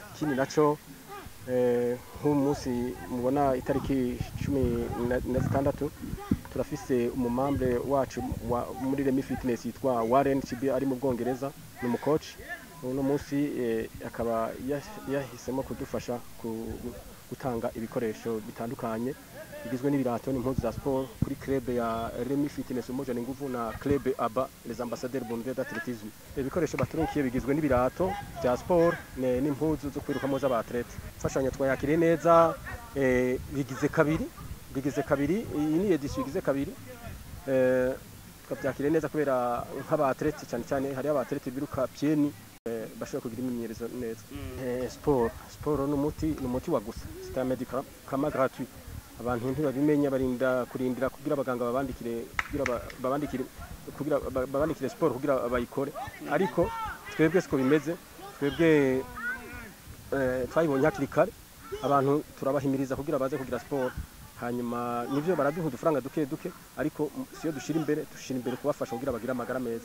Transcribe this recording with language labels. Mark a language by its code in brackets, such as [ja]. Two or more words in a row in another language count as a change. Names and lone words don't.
[rn] Kini naco nk'umunsi mubona itariki 16 turafise umumambre wacu muri Remy Fitness yitwa Warren Shebi ari mu Bwongereza, ni mu coach. Uno munsi akaba yahisemo kudufasha gutanga ibikoresho bitandukanye bigizwe n'ibirato n'impuzu za sport kuri club ya Remy Fitness [sw] umoja ni nguvu [rn] na club ABA [fr] les ambassadeurs burundais d'athlétisme. [rn] Ibikoresho baturunkiye bigizwe n'ibirato bya sport n'impuzu zo kwirukamo z'abatlete. Fashanyo twayakire neza, bigize kabiri, iyi ni edition igize kabiri. Twabyakire neza kubera nk'abatlete cyane hari abatlete biruka pieni bashobora kugira imyimenyerezo neza. Sport n'umuti wa gusa, [fr] c'est un médicament gratuit. [rn] Abantu ntibabimenya barinda kurindira kugira abaganga babandikire sport kugira bayikore, ariko twebwe siko bimeze. Twebwe twayibonye hakiri kare, abantu turabahimiriza kugira baze kugira sport, hanyuma nivyo baraduha udufaranga duke, ariko siyo dushira imbere kubafasha kugira bagira amagara meza.